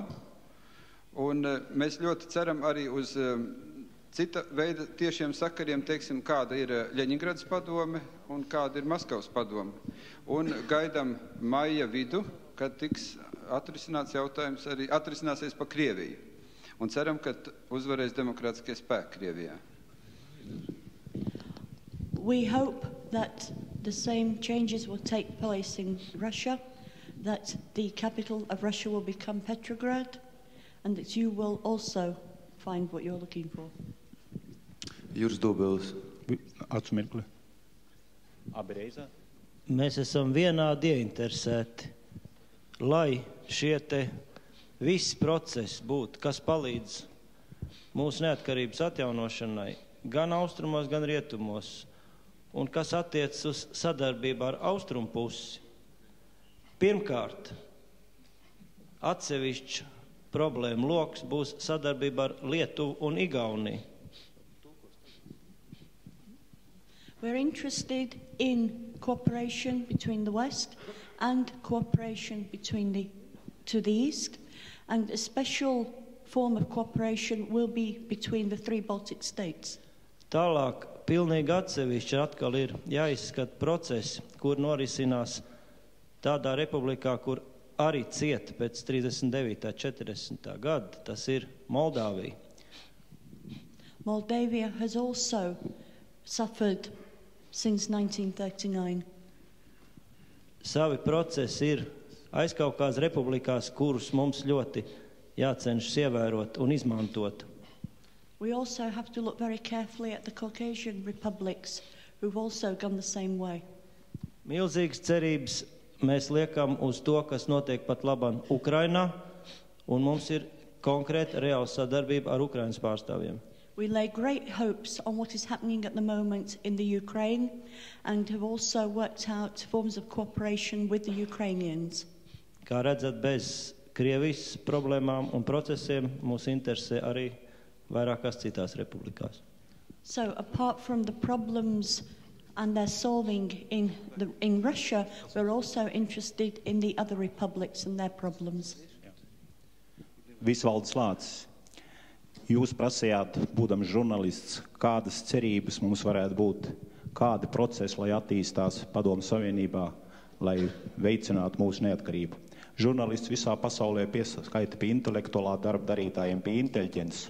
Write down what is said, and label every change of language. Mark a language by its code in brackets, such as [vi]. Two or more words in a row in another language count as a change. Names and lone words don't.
[lv] Un mēs ļoti ceram arī uz cita veida tiešiem sakariem, teiksim, kāda ir Ļeņingradas padome un kāda ir Maskavas padome. Un gaidām maija vidu, kad tiks atrisināts jautājums arī atrisināsies pa Krieviju. Un ceram, ka uzvarēs demokrātiskie spēki Krievijā. [en] We hope that the same changes will take place in Russia, that the capital of Russia will become Petrograd, and that you will also find what you're looking for. [lv] Juris Dobelis. Atsmirkli. Mēs esam vienādi ieinteresēti, lai šie te visi procesi būtu, kas palīdz mūsu neatkarības atjaunošanai, gan austrumos, gan rietumos, un kas attiecas uz sadarbību ar austrumu pusi. Pirmkārt, atsevišķs problēma loks būs sadarbība ar Lietuvu un Igauniju. [en] We're interested in cooperation between the West and cooperation to the East, and a special form of cooperation will be between the three Baltic states. [lv] Tālāk, pilnīgi atsevišķi atkal ir jāizskata procesi, kur norisinās tādā republikā, kur arī cieta pēc 39. 40. gada, tas ir Moldāvija. [en] Moldavia has also suffered since 1939. [lv] Savi procesi ir aizkaukās republikās, kurus mums ļoti jācenšas ievērot un izmantot. [en] We also have to look very carefully at the Caucasian republics, who've also gone the same way. [lv] Milzīgas cerības mēs liekam uz to, kas notiek pat labam Ukrainā, un mums ir konkrēta reāla sadarbība ar Ukrainas pārstāvjiem. [en] We lay great hopes on what is happening at the moment in the Ukraine and have also worked out forms of cooperation with the Ukrainians. [lv] Kā redzat, bez Krievijas problēmām un procesiem mūs interesē arī vairākās citās republikās. [en] So apart from the problems and their solving in Russia, we're also interested in the other republics and their problems. [lv] Visvalds Lācis. Jūs prasījāt, būdams žurnālists, kādas cerības mums varētu būt, kādi procesi, lai attīstās Padomu Savienībā, lai veicinātu mūsu neatkarību. Žurnālists visā pasaulē pieskaita pie intelektuālā darba darītājiem, pie inteliģences.